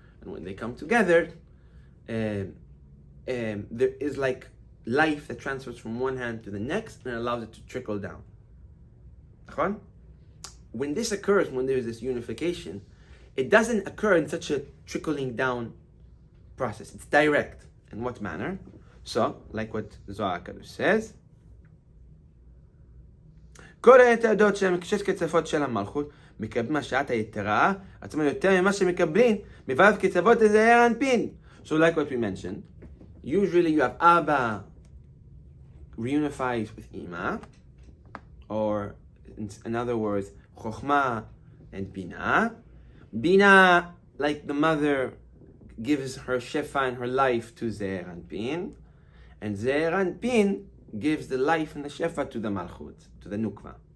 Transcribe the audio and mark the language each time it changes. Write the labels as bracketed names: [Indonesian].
[English] And when they come together, there is like life that transfers from one hand to the next and allows it to trickle down. When this occurs, when there is this unification, it doesn't occur in such a trickling down process. It's direct. In what manner? So, like what Zohar says, [Hebrew] כל העתדות שהם שש קצוות של המלכות מקבלים השעת היתרה עצמם יותר ממה שמקבלים מבעד קצוות זעיר אנפין. [English] So like what we mentioned, usually you have Abba reunifies with Ima, or in other words, Chokhmah and Bina. Bina, like the mother, gives her Shefa and her life to Zeir Anpin, and Zeir Anpin gives the life and the Shefa to the Malchut, to the Nukva.